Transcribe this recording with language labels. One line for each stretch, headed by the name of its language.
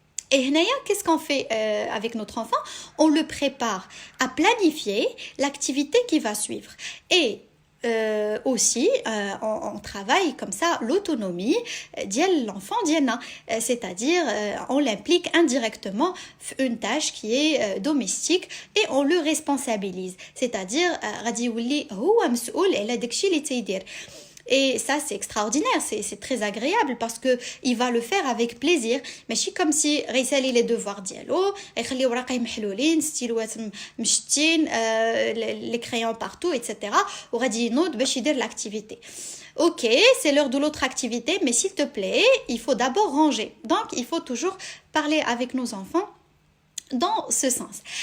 French: Et هنايا qu'est-ce qu'on fait avec notre enfant? On le prépare à planifier l'activité qui va suivre et aussi on travaille comme ça l'autonomie de l'enfant ديالنا, c'est-à-dire on l'implique indirectement une tâche qui est domestique et on le responsabilise, c'est-à-dire غادي يولي هو مسؤول على داكشي اللي تيدير. Et ça c'est extraordinaire, c'est très agréable parce que il va le faire avec plaisir, ماشي comme si غيسالي les devoirs ديالو يخلي وراقي محلولين ستيلوات مشتين les crayons partout etc.
Arabic: وغادي ينوض باش يدير l'activité.
French: Ok, c'est l'heure de l'autre activité, mais s'il te plaît, il faut d'abord ranger. Donc il faut toujours parler avec nos enfants dans ce sens.